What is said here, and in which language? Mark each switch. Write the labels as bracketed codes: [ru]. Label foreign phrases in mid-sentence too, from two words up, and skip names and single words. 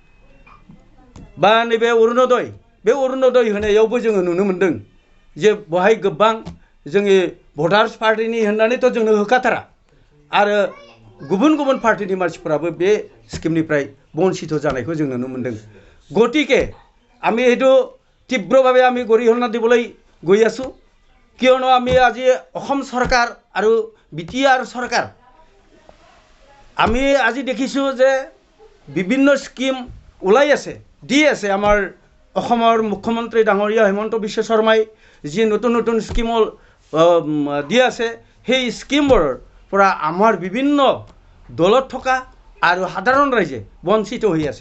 [brx] बा नैबे अरुणोदय, बे अरुणोदय होनायावबो जोङो नुनो मोनदों जे बेवहाय गोबां जोंनि भटार्स पार्टिनि होननानैथ' जोंनो होखाथारा, आरो गुबुन गुबुन पार्टिनि मानसिफोराबो बे स्किमनिफ्राय बन्सित जानायखौ जों नुनो मोनदों। [as] गतिके আমি এইটো তীব্ৰভাৱে আমি গৰিহণা দিবলৈ গৈ আছোঁ। কিয়নো আমি আজি অসম চৰকাৰ আৰু বিটিআৰ চৰকাৰ আমি আজি দেখিছোঁ যে বিভিন্ন স্কিম ওলাই আছে, দি আছে। আমাৰ অসমৰ মুখ্যমন্ত্ৰী ডাঙৰীয়া হিমন্ত বিশ্ব শৰ্মাই যি নতুন নতুন স্কিম দি আছে, সেই স্কিমবোৰৰ পৰা আমাৰ বিভিন্ন দলত থকা আৰু সাধাৰণ ৰাইজে বঞ্চিত হৈ আছে।